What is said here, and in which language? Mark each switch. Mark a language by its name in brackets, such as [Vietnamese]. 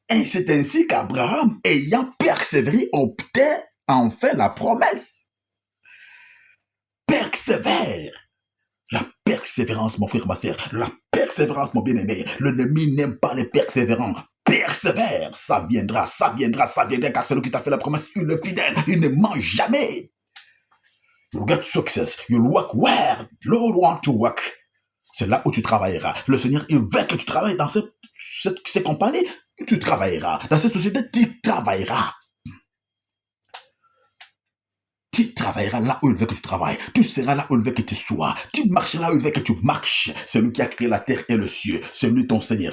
[French] Et c'est ainsi qu'Abraham, ayant persévéré, obtint enfin la promesse. Persévère. La persévérance, mon frère, ma sœur. La persévérance, mon bien-aimé. L'ennemi n'aime pas les persévérants. Persévère. Ça viendra, ça viendra, ça viendra, car c'est lui qui t'a fait la promesse. Il est fidèle. Il ne ment jamais. [English] You'll get success. You'll work where Lord want to work. [French] C'est là où tu travailleras. Le Seigneur, il veut que tu travailles dans ces compagnies. Tu travailleras. Dans cette société, tu travailleras. Tu travailleras là où il veut que tu travailles. Tu seras là où il veut que tu sois. Tu marcheras là où il veut que tu marches. C'est lui qui a créé la terre et le ciel. C'est lui ton Seigneur.